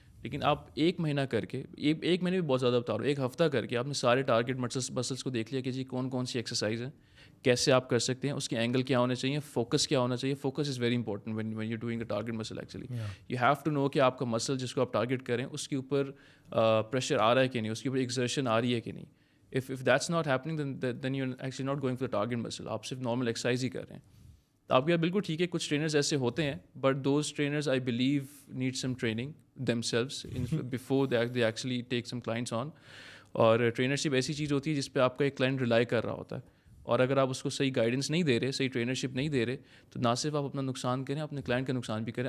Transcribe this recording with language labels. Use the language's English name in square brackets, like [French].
[Urdu] لیکن آپ 1 مہینہ کر کے, 1 مہینے بھی بہت زیادہ بتا رہا ہوں, 1 ہفتہ کر کے آپ نے سارے ٹارگیٹ مسلس کو دیکھ لیا کہ جی کون کون سی ایکسرسائز ہیں, کیسے آپ کر سکتے ہیں, اس کے اینگل کیا ہونے چاہیے, فوکس کیا ہونا چاہیے. [English] Focus is very important when you doing a target muscle. Actually you have to know [Urdu] کہ آپ کا مسل جس کو آپ ٹارگیٹ کریں اس کے اوپر پریشر آ رہا ہے کہ نہیں, اس کے اوپر ایکزرشن آ رہی ہے کہ نہیں. [English] if that's not happening then you're actually not going for the target muscle, [Urdu] آپ صرف نارمل ایکسرسائز ہی کر رہے ہیں. تو آپ کی بات بالکل ٹھیک ہے, کچھ ٹرینرز ایسے ہوتے ہیں, [English] But those trainers I believe need some training themselves before they actually take some clients on. [Urdu] اور ٹرینرشپ ایسی چیز ہوتی ہے جس پہ آپ کا ایک کلائنٹ ریلائی کر رہا ہوتا ہے, اور اگر آپ اس کو صحیح گائیڈنس نہیں دے رہے, صحیح ٹرینرشپ نہیں دے رہے, تو نہ صرف آپ اپنا نقصان کریں, اپنے کلائنٹ کا نقصان بھی کریں.